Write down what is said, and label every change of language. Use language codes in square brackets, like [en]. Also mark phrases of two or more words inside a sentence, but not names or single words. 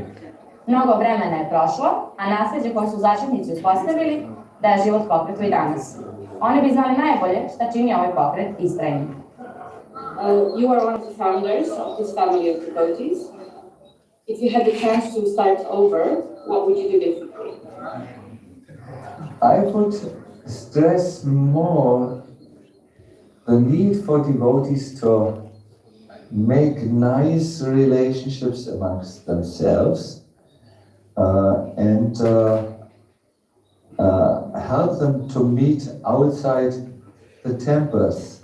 [bs] Mnogo vremena je prošlo, a nasljeđe koje su začetnici uspostavili da je život pokretu i danas. Oni bi znali najbolje šta čini ovaj pokret istrajnim. [en] You are one of the founders of this family of devotees. If you had the chance to start over, what would you do differently? I would stress more the need for devotees to make nice relationships amongst themselves and help them to meet outside the temples.